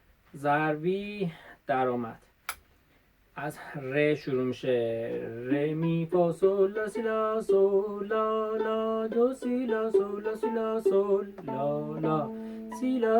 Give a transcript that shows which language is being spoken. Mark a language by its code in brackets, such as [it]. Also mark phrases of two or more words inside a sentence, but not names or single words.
[fa] ضربی درآمد. از ر شروع میشه. ر می فا سول لا سی لا سول لا لا دو سی لا سول لا سی لا سول لا لا سی لا